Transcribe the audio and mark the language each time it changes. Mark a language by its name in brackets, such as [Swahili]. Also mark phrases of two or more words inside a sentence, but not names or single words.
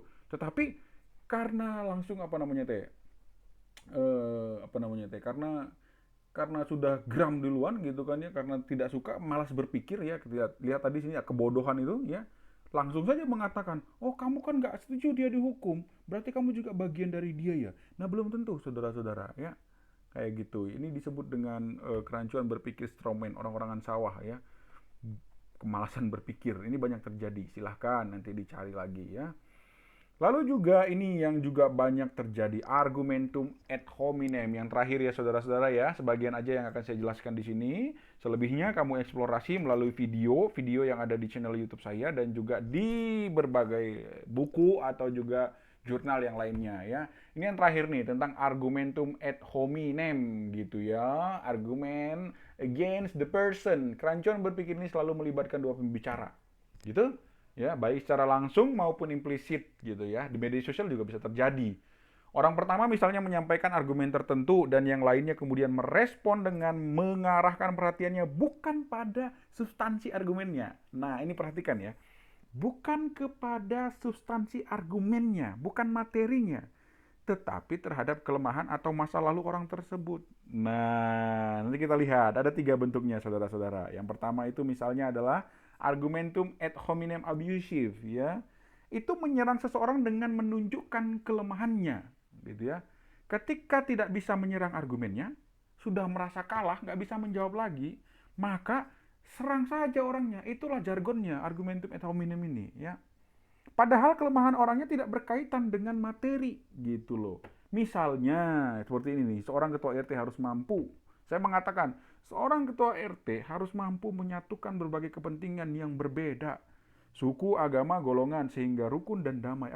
[Indonesian] Tetapi karena langsung karena sudah geram duluan gitu kan ya, karena tidak suka, malas berpikir ya, lihat tadi sini ya, kebodohan itu ya, langsung saja mengatakan, oh kamu kan nggak setuju dia dihukum, berarti kamu juga bagian dari dia ya. Nah belum tentu saudara-saudara ya, kayak gitu. Ini disebut dengan kerancuan berpikir strawman, orang-orangan sawah ya, kemalasan berpikir. Ini banyak terjadi, silahkan nanti dicari lagi ya. Lalu juga ini yang juga banyak terjadi, [Latin] argumentum ad hominem. [Indonesian] Yang terakhir ya saudara-saudara ya, sebagian aja yang akan saya jelaskan di sini. Selebihnya kamu eksplorasi melalui video yang ada di channel YouTube saya dan juga di berbagai buku atau juga jurnal yang lainnya ya. Ini yang terakhir nih tentang [Latin] argumentum ad hominem [Indonesian] gitu ya. [English] Argumen against the person. [Indonesian] Kerancuan berpikir ini selalu melibatkan dua pembicara. Gitu? ya, baik secara langsung maupun implisit gitu ya. Di media sosial juga bisa terjadi. Orang pertama misalnya menyampaikan argumen tertentu dan yang lainnya kemudian merespon dengan mengarahkan perhatiannya bukan pada substansi argumennya. Nah, ini perhatikan ya. Bukan kepada substansi argumennya, bukan materinya, tetapi terhadap kelemahan atau masa lalu orang tersebut. Nah, nanti kita lihat ada 3 bentuknya, saudara-saudara. Yang pertama itu misalnya adalah [Latin] argumentum ad hominem abusive, [Indonesian] ya. Itu menyerang seseorang dengan menunjukkan kelemahannya, gitu ya. Ketika tidak bisa menyerang argumennya, sudah merasa kalah, nggak bisa menjawab lagi, maka serang saja orangnya. Itulah jargonnya [Latin] argumentum ad hominem [Indonesian] ini, ya. Padahal kelemahan orangnya tidak berkaitan dengan materi gitu loh. Misalnya seperti ini nih, seorang ketua RT harus mampu. Saya mengatakan, seorang ketua RT harus mampu menyatukan berbagai kepentingan yang berbeda. Suku, agama, golongan, sehingga rukun dan damai.